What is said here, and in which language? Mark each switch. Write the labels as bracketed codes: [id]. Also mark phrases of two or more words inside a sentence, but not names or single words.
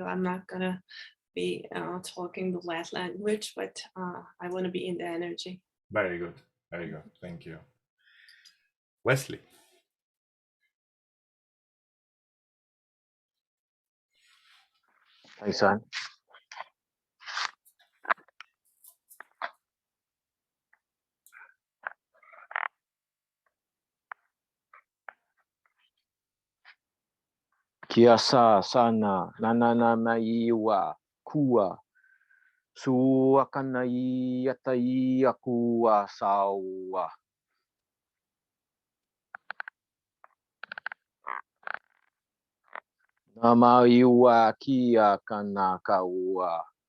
[en] I'm not gonna be talking the light language, but I want to be in the energy. Very good. Very good. Thank you. Wesley. Thanks, son. Kiasa sana nanana maiwa kua su akanai atai aku asawa. Namaiwa kia kana kaua.